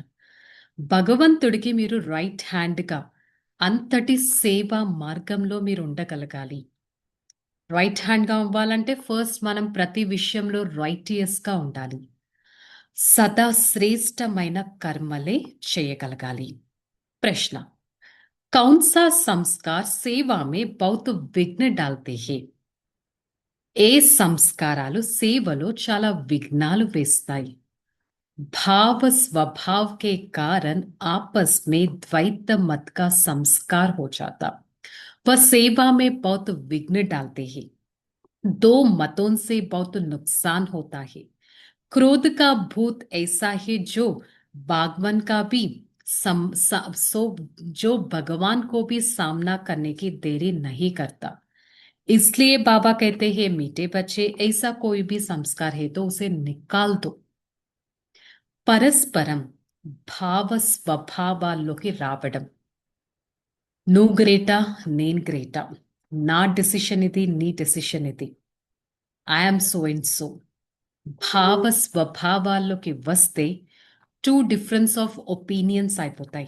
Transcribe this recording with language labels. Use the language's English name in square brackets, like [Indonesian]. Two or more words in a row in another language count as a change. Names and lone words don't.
[Telugu] భగవంతుడికి మీరు [English] right hand [Telugu] అంతటి సేవా మార్గంలో మీరు ఉండగలగాలి. [English] right hand [Telugu] అవ్వాలంటే ఫస్ట్ మనం ప్రతి విషయంలో రైటియస్గా ఉండాలి. సదా శ్రేష్టమైన కర్మలే చేయగలగాలి. [Hindi] ప్రశ్న, कौन सा संस्कार सेवा में बहुत विघ्न डालते हैं? [Telugu] ఏ సంస్కారాలు సేవలో చాలా విఘ్నాలు వేస్తాయి? [Hindi] भाव स्वभाव के कारण आपस में द्वैत मत का संस्कार हो जाता, वह सेवा में बहुत विघ्न डालते हैं. दो मतों से बहुत नुकसान होता है. क्रोध का भूत ऐसा है जो बागवन का भी जो भगवान को भी सामना करने की देरी नहीं करता. इसलिए बाबा कहते हैं, मीठे बच्चे, ऐसा कोई भी संस्कार है तो उसे निकाल दो. [Telugu] పరస్పరం భావ స్వభావాల్లోకి రావడం. నువ్వు గ్రేటా, నేను గ్రేటా, నా డెసిషన్ ఇది, నీ డెసిషన్ ఇది, [English] I'm so and so. [Telugu] భావ స్వభావాల్లోకి వస్తే [English] two difference of opinions [Telugu] అయిపోతాయి.